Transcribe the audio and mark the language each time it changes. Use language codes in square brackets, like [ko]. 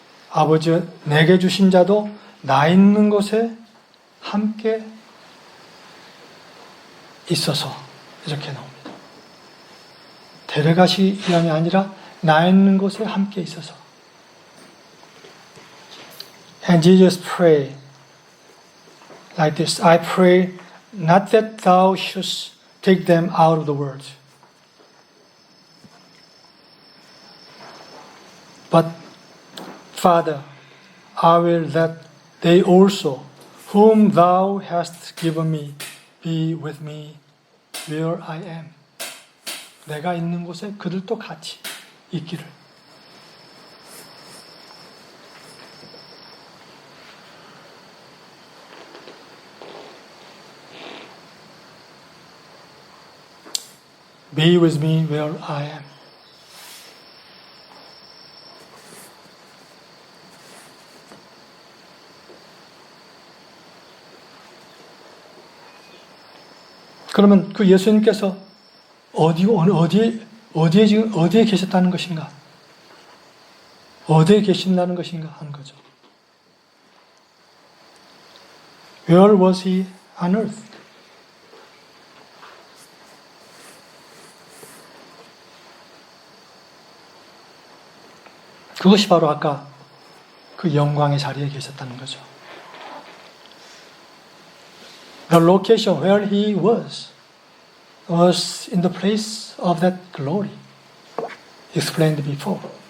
[ko] 아버지 내게 주신 자도 나 있는 곳에 함께 있어서 이렇게 나옵니다. 데려가시기 위함이 아니라 나 있는 곳에 함께 있어서. [en] And Jesus prayed like this, I pray not that thou shouldst take them out of the world, but Father, I will that they also, whom thou hast given me, be with me where I am. [ko] 내가 있는 곳에 그들도 같이 있기를. [en] Be with me where I am. [ko] 그러면 그 예수님께서 어디에 지금 어디에 계셨다는 것인가? 어디에 계신다는 것인가 하는 거죠. [en] Where was he on earth? [ko] 그것이 바로 아까 그 영광의 자리에 계셨다는 거죠. [en] The location where he was in the place of that glory, explained before.